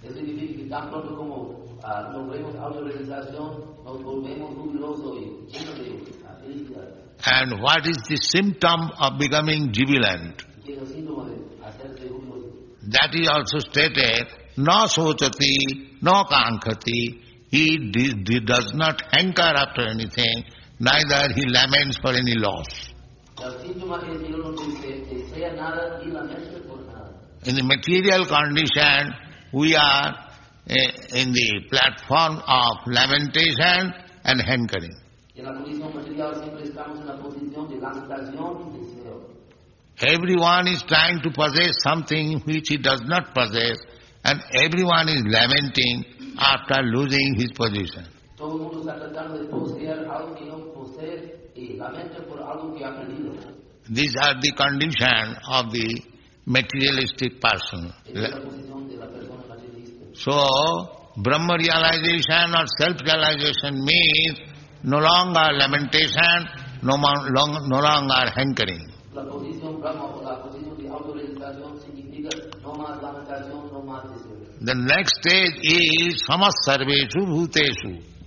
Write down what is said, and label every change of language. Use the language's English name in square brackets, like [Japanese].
[Spanish] Eso significa que tan pronto como logremos autorrealización, nos volvemos jubilosos y llenos de felicidad. [English] And what is the symptom of becoming jubilant? [Spanish] ¿Qué es el síntoma de hacerse jubiloso? [English] That is also stated, [Sanskrit] no sochati, no kankati. [English] He does not hanker after anything, neither he laments for any loss. [Spanish] El síntoma es que no desea nada y lamenta por nada. [English] In the material condition, we are in the platform of lamentation and hankering. [Spanish] En la condición material siempre estamos en la posición de lamentación y deseo. [English] Everyone is trying to possess something which he does not possess, and everyone is lamenting after losing his position. [Spanish] Todo el mundo está tratando de poseer algo que no posee y lamenta por algo que ha perdido. [English] These are the condition of the materialistic person. [Spanish] Esa es la posición de la persona materialista. [English] So, Brahma realization or self-realization means no longer lamentation, no longer hankering. [Spanish] La posición Brahma o la posición de autorrealización significa no más lamentación, no más deseo. [English] The next stage is samasarveshu bhuteshu.